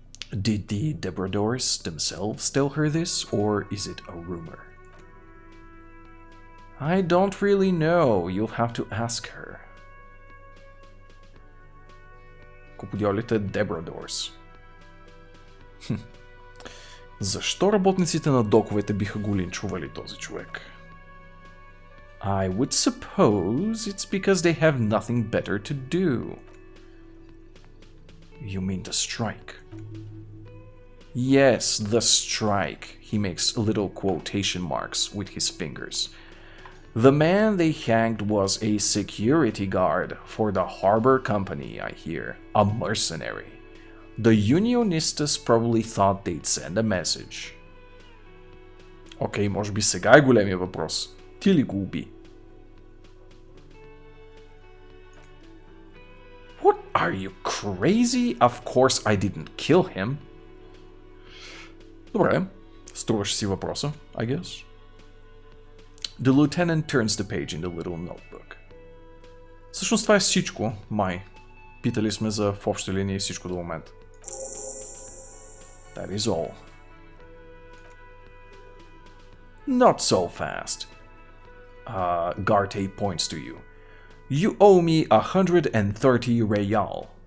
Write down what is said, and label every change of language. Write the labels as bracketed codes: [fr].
[en] Did the Debradors themselves tell her this, or is it a rumor? I don't really know. You'll have to ask her. [bg] Куподиолите Debradors. Защо работниците на доковете биха го линчували този човек? [en] I would suppose it's because they have nothing better to do. You mean the strike? Yes, the strike. He makes little quotation marks with his fingers. The man they hanged was a security guard for the harbor company, I hear. A mercenary. The unionistas probably thought they'd send a message. [bg] Окей, може би сега е големия въпрос. Ти ли го уби? [en] What are Are you crazy? Of course I didn't kill him. [bg] Добре, струваше си въпроса, [en] I guess. The lieutenant turns the page in the little notebook. [bg] Всъщност това е всичко, май. Питали сме за в общи линии всичко до момента. [en] That is all. Not so fast. Garte points to you. You owe me 130 real.